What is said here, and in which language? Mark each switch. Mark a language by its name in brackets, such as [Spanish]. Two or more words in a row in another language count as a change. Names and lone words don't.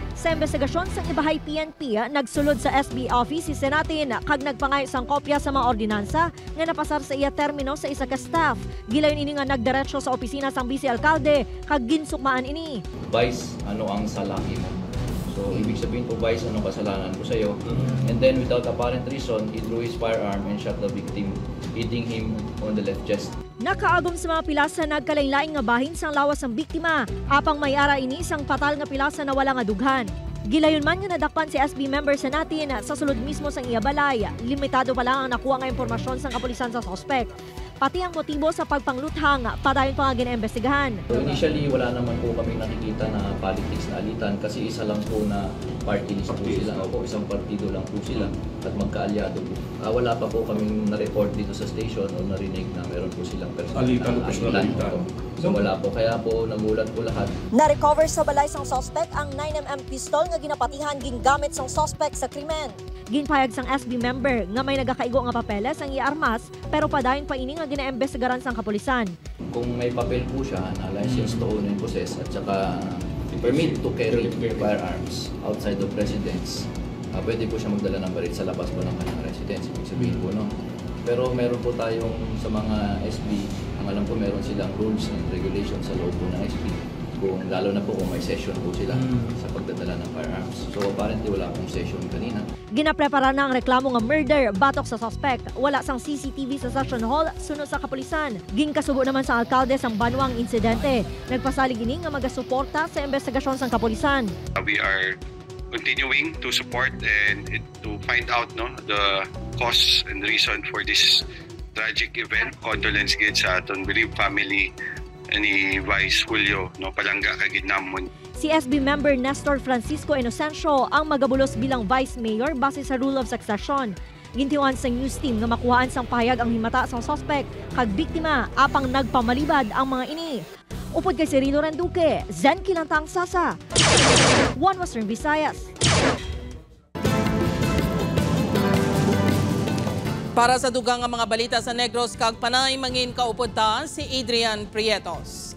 [Hiligaynon] Sa investigasyon sa Ibahay PNP, nagsulod sa SB office si Senatin kag nagpangay sang kopya sa mga ordinansa nga napasar sa iya termino sa isa ka staff. Gilayon ini nga nagdiretso sa opisina sang vice alkalde kag ginsukmaan ini. Vice, ano ang salahi mo? So, [Filipino] ibig sabihin po, Vice, anong kasalanan ko sa'yo? [English] And then, without apparent reason, he drew his firearm and shot the victim, hitting him on the left chest. [Hiligaynon] Nakaagom sa mga pilasa nagkalain-lain nga bahin sang lawas ang biktima, apang may ara ini sang patal nga pilasa na wala nga dughan. Gilayon man nga nadakpan si SB member sa natin sa sulod mismo sang iya balay, limitado pa lang ang nakuha nga impormasyon sang kapulisan sa suspect. Pati ang motibo sa pagpangluthang padayon pa nga ginaimbestigahan. [English] So initially, [Filipino] wala naman po kami nakikita na politics na alitan kasi isa lang po na [English] party list [Filipino] po sila. O isang partido lang po sila at magkaalyado po. Wala pa po kaming na-report dito sa station o narinig na meron po silang personal na alitan. So wala po. Kaya po nagulat po lahat. [Hiligaynon] Na-recover sa balay sang suspect ang 9mm pistol nga ginapatihan gingamit sang suspect sa krimen. Ginpayag sang SB member nga may nagakaigo nga papeles ang iarmas pero padayon pa ini nga ginaimbestigaran sang kapulisan. [Filipino] Kung may papel po siya na [English] license to own and possess [Filipino] at saka [English] permit to carry firearms outside the residence, [Filipino] pwede po siya magdala ng baril sa labas po ng kanyang residence. Ibig sabihin po, no? Pero meron po tayong sa mga SB, ang alam po meron silang [English] rules and regulations [Filipino] sa loob po ng SB. Kung, lalo na po kung may session po sila sa pagdadala ng firearms. [English] So apparently [Filipino] wala pong session kanina. [Hiligaynon] Ginaprepara na ang reklamo nga murder batok sa suspect. Wala sang CCTV sa session hall sunod sa kapulisan. Ginkasugo naman sa alkalde sang banwang insidente. Nagpasalig ini nga magasuporta sa investigasyon sang kapulisan. [English] We are continuing to support and to find out the cause and reason for this tragic event. [Hiligaynon] Condolence gid sa aton [English] bereaved family [Hiligaynon] ni Vice Julio Palangga Kaginamon. Si SB member Nestor Francisco Inocencio ang magabulos bilang Vice Mayor base sa [English] rule of succession. [Hiligaynon] Gintiwan sa news team nga makuhaan sang payag ang himata sang suspect kag biktima apang nagpamalibad ang mga ini. Upod kay Cirilo Renduque, Zen Kilantang Sasa, One Western Visayas. Para sa dugang nga mga balita sa Negros kag Panay, mangin kaupod ta si Adrian Prietos.